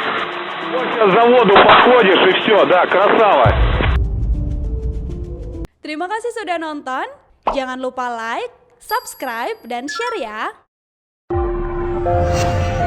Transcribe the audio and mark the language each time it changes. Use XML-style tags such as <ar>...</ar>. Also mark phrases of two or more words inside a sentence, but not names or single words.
<ru>Вот сейчас за воду подходишь и все, да, красава.</ru> <id>Terima kasih sudah nonton. Jangan lupa like, subscribe, dan share ya.</id>